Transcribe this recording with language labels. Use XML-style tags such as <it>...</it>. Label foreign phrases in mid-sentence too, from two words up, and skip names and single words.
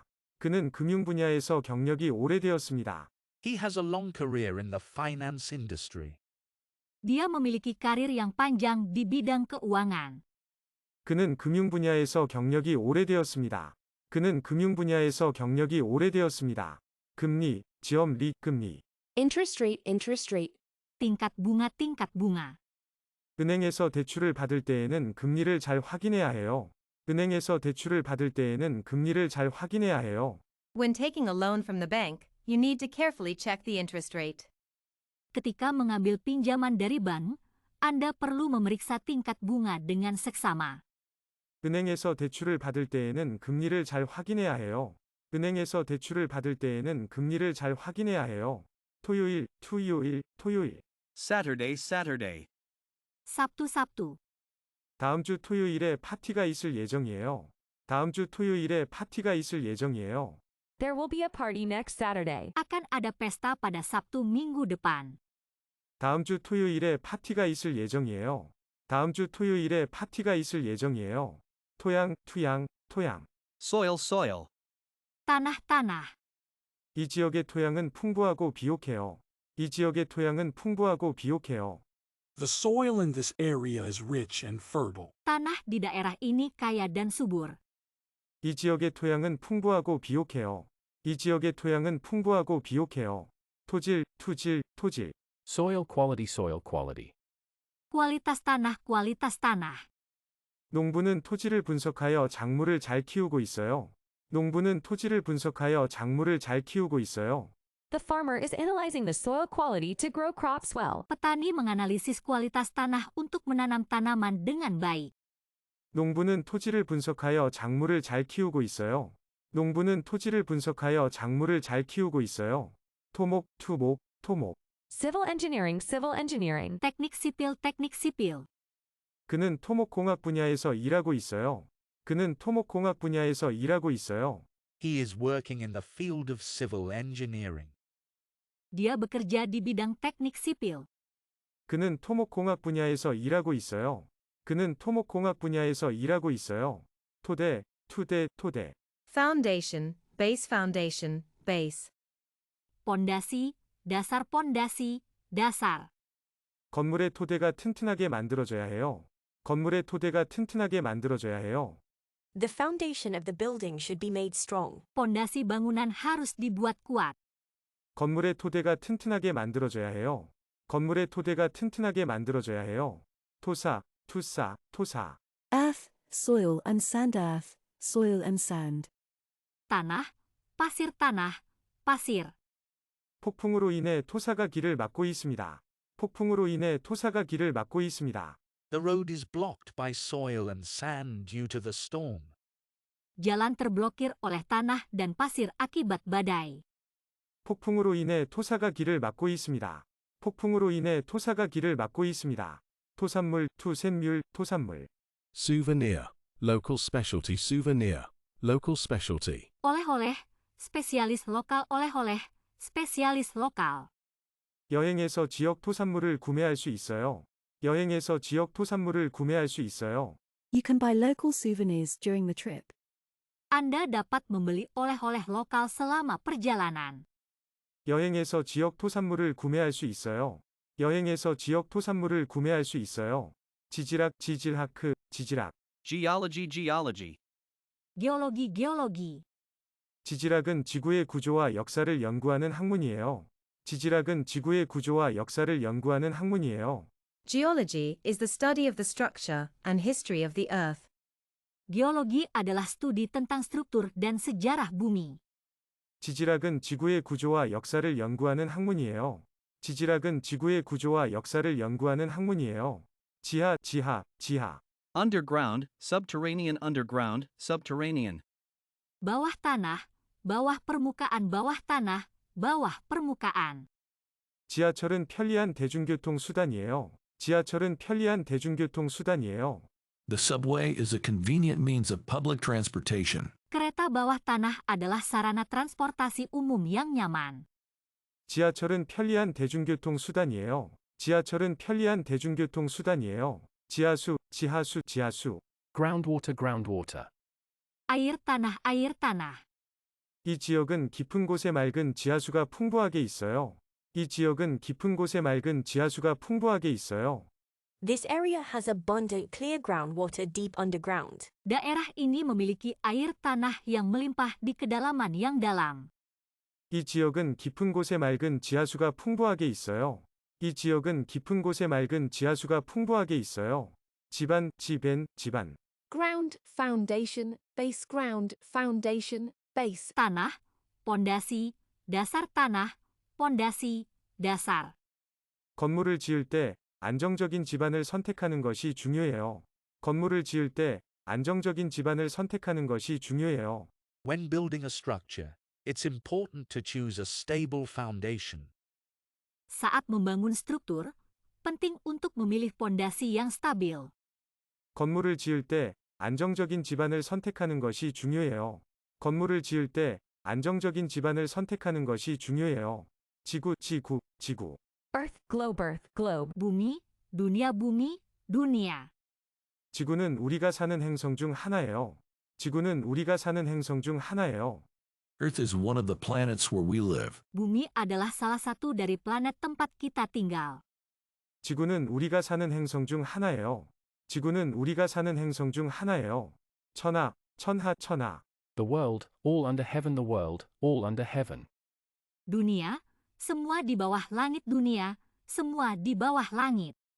<ko>그는 금융 분야에서 경력이 오래되었습니다.</ko> <en>He has a long career in the finance industry.</en> <id>Dia memiliki karir yang panjang di bidang keuangan.</id> <ko>그는 금융 분야에서 경력이 오래되었습니다. 그는 금융 분야에서 경력이 오래되었습니다. 금리, 지엄리, 금리.</ko> <en>Interest rate.</en> <id>Tingkat bunga.</id> <ko>은행에서 대출을 받을 때에는 금리를 잘 확인해야 해요. 은행에서 대출을 받을 때에는 금리를 잘 확인해야 해요.</ko> <en>When taking a loan from the bank, you need to carefully check the interest rate.</en> <id>Ketika mengambil pinjaman dari bank, Anda perlu memeriksa tingkat bunga dengan seksama.</id> <ko>은행에서 대출을 받을 때에는 금리를 잘 확인해야 해요. 은행에서 대출을 받을 때에는 금리를 잘 확인해야 해요. 토요일, 토요일.</ko> <en>Saturday.</en> <id>Sabtu.</id> <ko>다음 주 토요일에 파티가 있을 예정이에요. 다음 주 토요일에 파티가 있을 예정이에요.</ko> <en>There will be a party next Saturday.</en> <id>Akan ada pesta pada Sabtu minggu depan.</id> <ko>다음 주 토요일에 파티가 있을 예정이에요. 다음 주 토요일에 파티가 있을 예정이에요. 토양.</ko> <en>Soil.</en> <id>Tanah.</id> <ko>이 지역의 토양은 풍부하고 비옥해요. 이 지역의 토양은 풍부하고 비옥해요.</ko> <en>The soil in this area is rich and fertile.</en> <id>Tanah di daerah ini kaya dan subur.</id> <ko>이 지역의 토양은 풍부하고 비옥해요. 이 지역의 토양은 풍부하고 비옥해요. 토질.</ko> <en>Soil quality.</en> <id>Kualitas tanah.</id> <ko>농부는 토지를 분석하여 작물을 잘 키우고 있어요. 농부는 토지를 분석하여 작물을 잘 키우고 있어요.</ko> <en>The farmer is analyzing the soil quality to grow crops well.</en> <id>Petani menganalisis kualitas tanah untuk menanam tanaman dengan baik.</id> <ko>농부는 토지를 분석하여 작물을 잘 키우고 있어요. 농부는 토지를 분석하여 작물을 잘 키우고 있어요. 토목.</ko> <en>Civil engineering.</en> <id>Teknik sipil.</id> <ko>그는 토목공학 분야에서 일하고 있어요. 그는 토목공학 분야에서 일하고 있어요.</ko> <en>He is working in the field of civil engineering.</en> <id>Dia bekerja di bidang teknik sipil.</id> <ko>그는 토목공학 분야에서 일하고 있어요. 그는 토목공학 분야에서 일하고 있어요. 토대.</ko> <en>Foundation, base.</en> <id>Pondasi, dasar.</id> <ko>건물의 토대가 튼튼하게 만들어져야 해요. 건물의 토대가 튼튼하게 만들어져야 해요.</ko> <en>The foundation of the building should be made strong.</en> <id>Pondasi bangunan harus dibuat kuat.</id> <ko>건물의 토대가 튼튼하게 만들어져야 해요. 건물의 토대가 튼튼하게 만들어져야 해요. 토사.</ko> <en>Earth, soil and sand. Earth, soil and sand.</en> <id>Tanah, pasir.</id> <ko>폭풍으로 인해 토사가 길을 막고 있습니다.</ko> <en>The road is blocked by soil and sand due to the storm.</en> <id>Jalan terblokir oleh tanah dan pasir akibat badai.</id> <ko>폭풍으로 인해 토사가 길을 막고 있습니다. 토산물.</ko> <en>Souvenir, local specialty. Souvenir, local specialty.</en> <id>Oleh-oleh, spesialis lokal. Oleh-oleh, spesialis lokal.</id> <ko>여행에서 지역 토산물을 구매할 수 있어요.</ko> <en>You can buy local souvenirs during the trip.</en> <id>Anda dapat membeli oleh-oleh lokal selama perjalanan.</id> <ko>여행에서 지역 토산물을 구매할 수 있어요. 지질학.</ko> <en>Geology.</en> <id>Geologi.</id> <ko>지질학은 지구의 구조와 역사를 연구하는 학문이에요.</ko> <en>Geology is the study of the structure and history of the earth.</en> <id>Geologi adalah studi tentang struktur dan sejarah bumi.</id> <ko>지질학은 지구의 구조와 역사를 연구하는 학문이에요. 지하.</ko> <en>Underground, subterranean.</en> <id>Bawah tanah, bawah permukaan, bawah tanah, bawah permukaan.</id> <ko>지하철은 편리한 대중교통 수단이에요.</ko> <en>The subway is a convenient means of public transportation.</en> <id>Kereta bawah tanah adalah sarana transportasi umum yang nyaman.</id> <ko>지하철은 편리한 대중교통 수단이에요. 지하수, 지하수, 지하수.</ko> <en>Groundwater, groundwater.</en> <id>Air tanah, air tanah.</id> <ko>이 지역은 깊은 곳에 맑은 지하수가 풍부하게 있어요. 이 지역은 깊은 곳에 맑은 지하수가 풍부하게 있어요.</ko> <en>This area has abundant clear groundwater deep underground.</en> <id>Daerah ini memiliki air tanah yang melimpah di kedalaman yang dalam.</id> <ko>이 지역은 깊은 곳에 맑은 지하수가 풍부하게 있어요. 이 지역은 깊은 곳에 맑은 지하수가 풍부하게 있어요. 집안, 집엔, 집안.</ko> <en>Ground, foundation, base ground, foundation, base.</en> <id>Tanah, pondasi, dasar tanah, pondasi, dasar.</id> <ko>건물을 지을 때 안정적인 집안을 선택하는 것이 중요해요. 건물을 지을 때 안정적인 집안을 선택하는 것이 중요해요.</ko> <en>When building a structure, it's important to choose a stable foundation.</en> <id>Saat membangun struktur, penting untuk memilih pondasi yang stabil.</id> <ko>건물을 지을 때 안정적인 집안을 선택하는 것이 중요해요. 건물을 지을 때 안정적인 집안을 선택하는 것이 중요해요. 지구, 지구, 지구.</ko> <en>Earth, globe.</en> <id>Bumi, bumi, dunia.</id> <ko>지구는 우리가 사는 행성 중 하나예요. 지구는 우리가 사는 행성 중 하나예요.</ko> <en>Earth is one of the planets where we live.</en> <id>Bumi adalah salah satu dari planet tempat kita tinggal.</id> <ko>지구는 우리가 사는 행성 중 하나예요. 지구는 우리가 사는 행성 중 하나예요. 천하, 천하, 천하.</ko> <en>The world, all under heaven, the world, all under heaven.</en> <id>Dunia, semua di bawah langit dunia, semua di bawah langit.</id>